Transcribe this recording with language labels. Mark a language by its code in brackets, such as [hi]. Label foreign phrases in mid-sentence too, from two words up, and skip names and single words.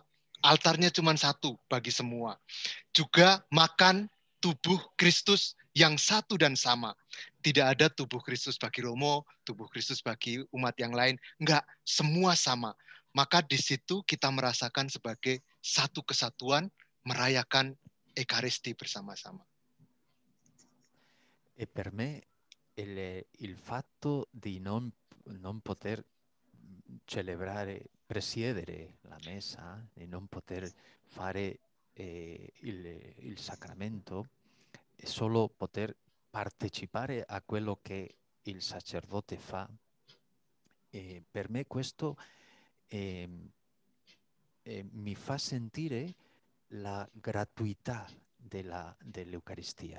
[id] Altarnya cuma satu bagi semua. Juga makan tubuh Kristus yang satu dan sama. Tidak ada tubuh Kristus bagi Romo, tubuh Kristus bagi umat yang lain. Enggak, semua sama. Maka di situ kita merasakan sebagai satu kesatuan, merayakan Ekaristi bersama-sama. [it] E per me il fatto di non poter presiedere la messa, di non poter fare il sacramento, e solo poter partecipare a quello che il sacerdote fa, per me questo mi fa sentire la gratuità dell'Eucaristia.